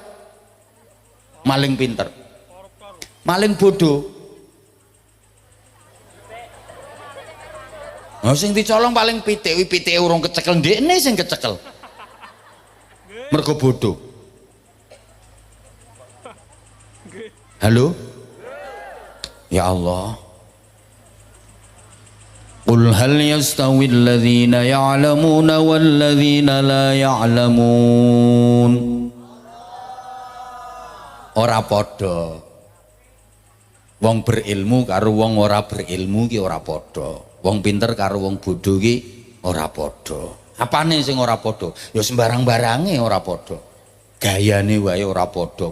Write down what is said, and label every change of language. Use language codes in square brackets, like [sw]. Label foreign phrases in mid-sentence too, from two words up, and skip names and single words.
[jv] Maling pinter. Maling bodoh. Nah, sing dicolong paling pitike urung kecekel ndekne sing kecekel. Mergo bodoh. Halo? [ar] يا الله. قل هل يستوي الذين يعلمون والذين لا يعلمون. [jv] Ora padha. Wong berilmu karo wong ora berilmu ki ora padha. Wong pinter karo wong bodho ki ora padha. Apane sing ora padha? Ya sembarang-barange ora padha. Gayane wae ora padha.